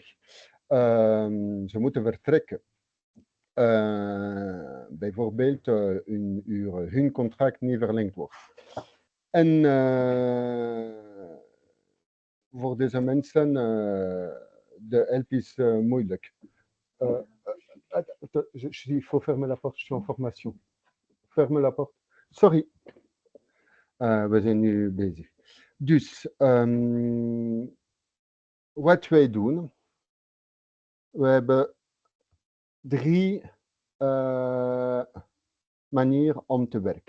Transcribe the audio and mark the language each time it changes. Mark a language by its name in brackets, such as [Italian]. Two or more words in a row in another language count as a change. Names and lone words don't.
[Dutch] Ze moeten vertrekken. Bijvoorbeeld hun contract niet verlengd wordt. En voor deze mensen de help is moeilijk. [French] Il faut fermer la porte, je suis en formation. Ferme la porte. [Dutch] Sorry. We zijn nu bezig. Dus wat wij doen, we hebben 3 manieren om te werken.